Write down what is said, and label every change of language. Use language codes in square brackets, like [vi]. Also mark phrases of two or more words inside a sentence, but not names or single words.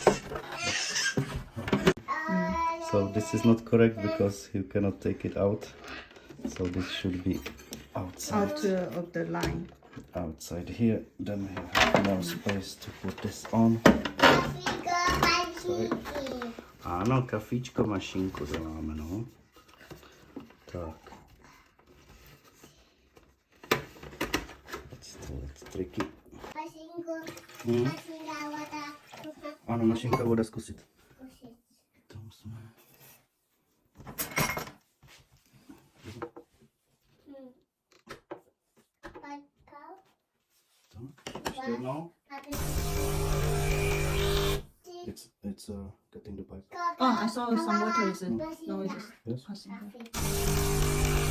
[en] So this is not correct because you cannot take it out. So this should be outside. Out of the line. outside here. Then we have more space to put this on. Sorry. [cs] Ano, kafičko mašinku děláme, no. Tak. [en] It's tricky. [cs] Ano, mašinka bude zkusit. Tam jsme. Tak, ještě jednou. [en] It's getting the pipe. Oh, I saw some water is in. No, it's Yes. passing.